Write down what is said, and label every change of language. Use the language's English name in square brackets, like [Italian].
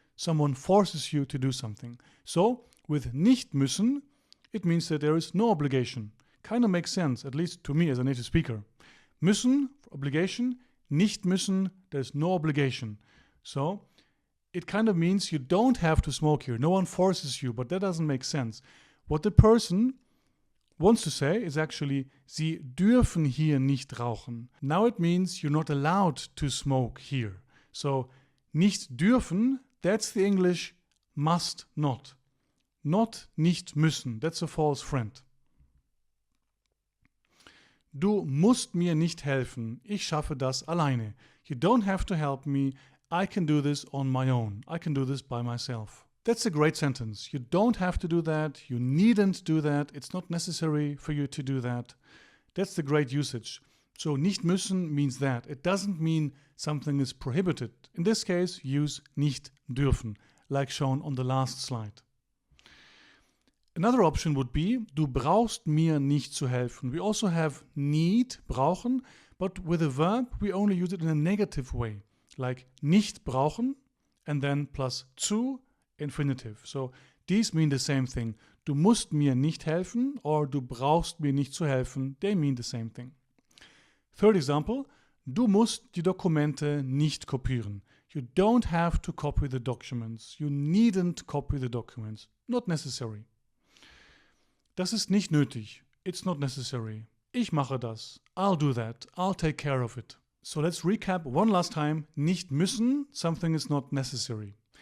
[English] Someone forces you to do something. So with nicht müssen, it means that there is no obligation. Kind of makes sense, at least to me as a native speaker. Müssen, obligation. Nicht müssen, there's no obligation. So it kind of means you don't have to smoke here. No one forces you, but that doesn't make sense. What the person wants to say is actually, [German] Sie dürfen hier nicht rauchen. [English] Now it means you're not allowed to smoke here. So nicht dürfen, that's the English must not. Not nicht müssen. That's a false friend. [German] Du musst mir nicht helfen. Ich schaffe das alleine. [English] You don't have to help me. I can do this on my own. I can do this by myself. That's a great sentence. You don't have to do that. You needn't do that. It's not necessary for you to do that. That's the great usage. So nicht müssen means that. It doesn't mean something is prohibited. In this case, use nicht dürfen, like shown on the last slide. Another option would be, [German] du brauchst mir nicht zu helfen. [English] We also have need, brauchen, but with a verb, we only use it in a negative way, like nicht brauchen, and then plus zu, infinitive. So these mean the same thing. [German] Du musst mir nicht helfen, or du brauchst mir nicht zu helfen. [English] They mean the same thing. Third example, [German] du musst die Dokumente nicht kopieren. [English] You don't have to copy the documents. You needn't copy the documents. Not necessary. [German] Das ist nicht nötig. [English] It's not necessary. [German] Ich mache das. [English] I'll do that. I'll take care of it. So let's recap one last time. Nicht müssen, something is not necessary.